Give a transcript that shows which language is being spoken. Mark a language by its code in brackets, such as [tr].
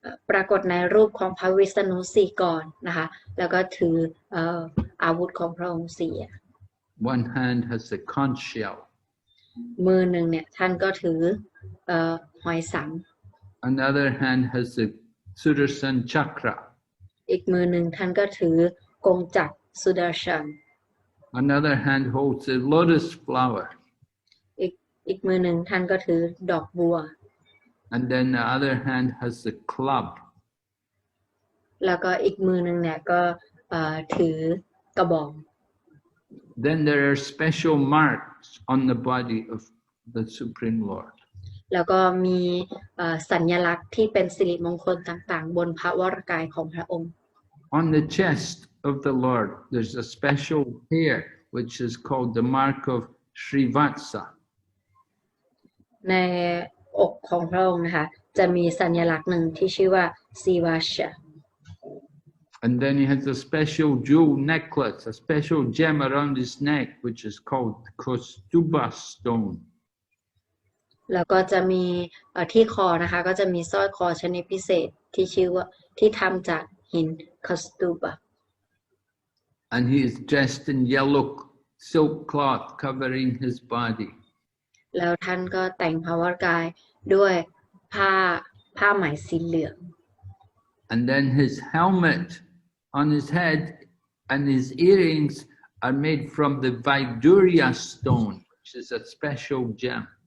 [th] ปรากฏในรูปของพระวิษณุ4 กรนะคะแล้วก็ถืออาวุธของพระองค์4 [en] One hand has the conch shell. [th] มือหนึ่งเนี่ยท่านก็ถือหอยสัง [en] Another hand has the Sudarshan chakra. [th] อีกมือหนึ่งท่านก็ถือกงจักรสุดาชัน [en] Another hand holds a lotus flower. [th] อีกมือหนึ่งท่านก็ถือดอกบัว [en] And then the other hand has the club. [th] แล้วก็อีกมือหนึ่งเนี่ยก็ถือกระบอง [en] Then there are special marks on the body of the Supreme Lord. [th] แล้วก็มีสัญลักษณ์ที่เป็นสิริมงคลต่างๆบนพระวรกายของพระองค์ [en] On the chest of the Lord, there's a special hair which is called the mark of Srivatsa. [th] ในอกของพระองค์นะคะจะมีสัญลักษณ์หนึ่งที่ชื่อว่าซีวาชะ [en] And then he has a special jewel necklace, a special gem around his neck, which is called the Kaustuba stone. [th] แล้วก็จะมีที่คอนะคะก็จะมีสร้อยคอชนิดพิเศษที่ชื่อว่าที่ทำจากหินคาสตูบะ [en] And he is dressed in yellow silk cloth covering his body. [th] แล้วท่านก็แต่งพระวรกายด้วยผ้าไหมสีเหลือง [en] And then his helmet on his head and his earrings are made from the Vaidurya stone, which is a special gem.